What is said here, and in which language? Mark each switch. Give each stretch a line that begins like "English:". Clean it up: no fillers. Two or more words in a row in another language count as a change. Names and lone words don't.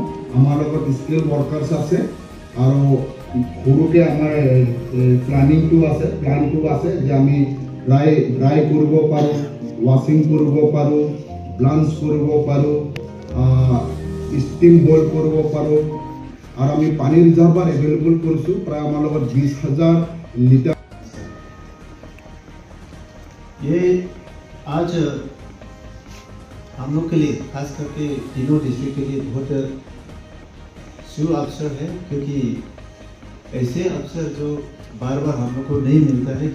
Assamese: আমাৰ লগত
English: skill workers
Assamese: আছে আৰু সৰুকে আমাৰ প্লানিংটো আছে যে আমি ড্ৰাই কৰিব পাৰোঁ, ৱাশ্বিং কৰিব পাৰোঁ, ব্লাঞ্চ কৰিব পাৰোঁ,
English: steam boil
Assamese: কৰিব পাৰোঁ. আৰু আমি পানী
English: reservoir available
Assamese: কৰিছোঁ প্ৰায় আমাৰ লগত 20,000 লিটাৰ.
Hindi: ये आज हम लोग के लिए खास करके तीनों डिस्ट्रिक्ट के लिए बहुत शुभ अवसर है, क्योंकि ऐसे अवसर जो बार बार हम लोग को नहीं मिलता है.